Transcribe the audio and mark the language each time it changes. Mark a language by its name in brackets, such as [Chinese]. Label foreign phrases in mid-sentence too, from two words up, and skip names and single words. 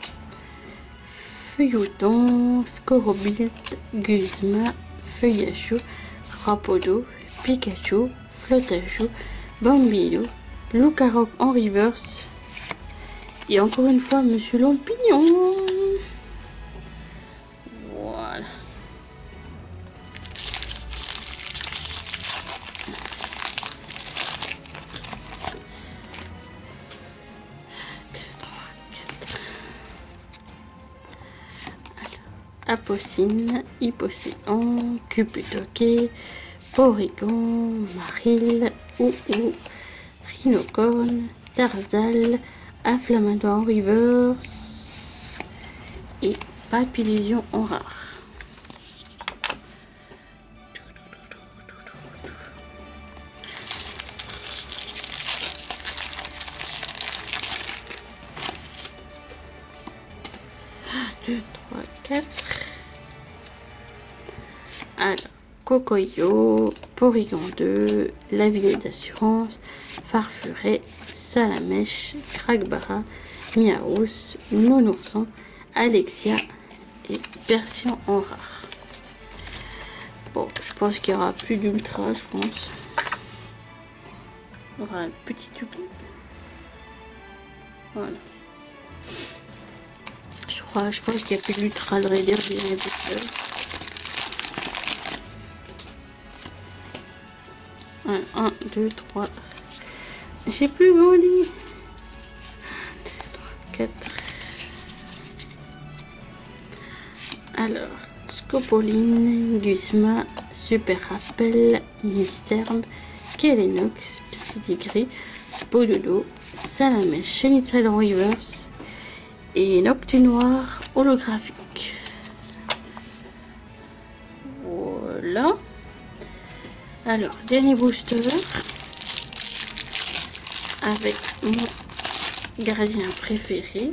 [French] Feuilleton, Scorobit, Guzma, Feuillachou, Rapodo, Pikachu, Flotachou, Bambino, Lucaroc en reverse. Et encore une fois, Monsieur Lampignon. Voilà. Apocine, Hypocéan, Cuputoquet, Porygon, Maril, Ou, Rhinocone, Tarzal, Afflamador en reverse et Papillusion en rare. Un, 2, 3, 4. Alors, Cocoyo, Porygon 2, Lavinet d'assurance, Farfuret, Salamèche, Cragbara, Miaous, Nounourson, Alexia et Persian en rare. Bon, je pense qu'il y aura plus d'ultra, je pense. Il y aura un petit oubli. Voilà. Je pense qu'il n'y a plus d'ultra de Raider bien les boosters. 1, 2, 3. J'ai plus grandi. 1, 2, 3, 4. Alors, Scopoline, Guzma, Super Rappel, Misterbe, Kelenox, Psydigris, Spododo, Salamèche, Chenitral en reverse et Noctunoir holographique. Voilà. Alors, dernier booster avec mon gardien préféré.